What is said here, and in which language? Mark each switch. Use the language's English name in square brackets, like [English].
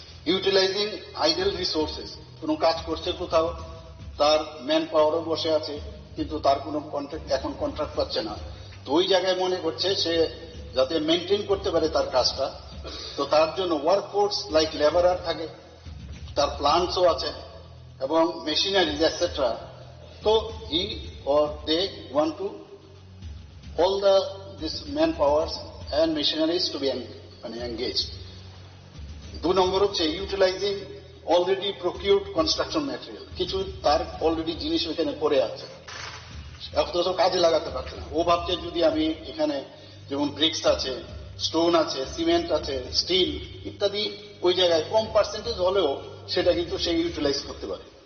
[Bangla] Utilising idol resources, কোনো কাজ করছে কোথাও, তার ম্যান পাওয়ারও বসে আছে, কিন্তু তার কোনো এখন কন্ট্রাক্ট পাচ্ছে না। তো ওই জায়গায় মনে করছে সে যাতে মেনটেন করতে পারে তার কাজটা, তো তার জন্য ওয়ার্ক ফোর্স লাইক লেবারার থাকে, তার প্লান্টসও আছে, এবং মেশিনারিজ এটসেট্রা। [English] তো he or they want to all this manpowers and machineries to be engaged. [Bangla] 2 নম্বর হচ্ছে ইউটিলাইজিং অলরেডি প্রকিউরড কনস্ট্রাকশন ম্যাটেরিয়াল। কিছু তার অলরেডি জিনিস ওইখানে পড়ে আছে, অথচ কাজে লাগাতে পারছে না। ও ভাবছে যদি আমি এখানে যেমন ব্রিক্স আছে, স্টোন আছে, সিমেন্ট আছে, স্টিল ইত্যাদি ওই জায়গায় কম পার্সেন্টেজ হলেও সেটা কিন্তু সে ইউটিলাইজ করতে পারে।